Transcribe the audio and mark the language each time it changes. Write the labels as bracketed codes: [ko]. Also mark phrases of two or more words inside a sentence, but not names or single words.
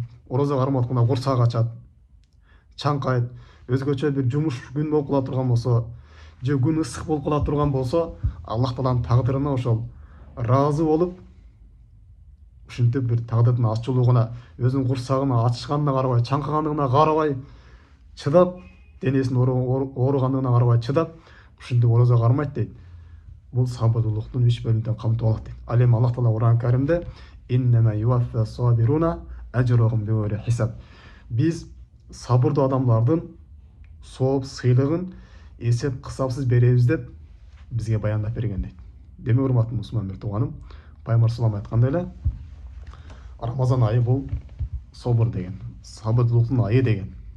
[ky] Ораза карматканда курсак ачат, чаңкайт, өзгөчө бир жумуш күн болуп кала турган болсо, же күн ысык болуп кала турган болсо, Аллах Тааланын тагдырына ошол ыраазы болуп, ушинтип бир тагдырдын ачуулугуна, өзүнүн курсагына ачышканына карабай, чаңкагандыгына карабай чыдап, денесинин ооругандыгына карабай чыдап, ушинтип ораза кармайт дейт. Бул сабырдуулуктун 3 бөлүмүнөн камтып алат дейт. Ал эми Аллах Таала Кур'ан Каримде [ar] إنما يوفى الصابرون أجرهم بغير حساب. [ky] Биз сабырдуу адамдардын сооп сыйлыгын эсеп кысапсыз беребиз деп бизге баяндап берген дейт. Демек, урматтуу мусулман бир тууганым, Пайгамбар [ar] صلى الله عليه [ky] айткандай эле, Рамазан айы бул собур деген, сабырдуулуктун айы деген.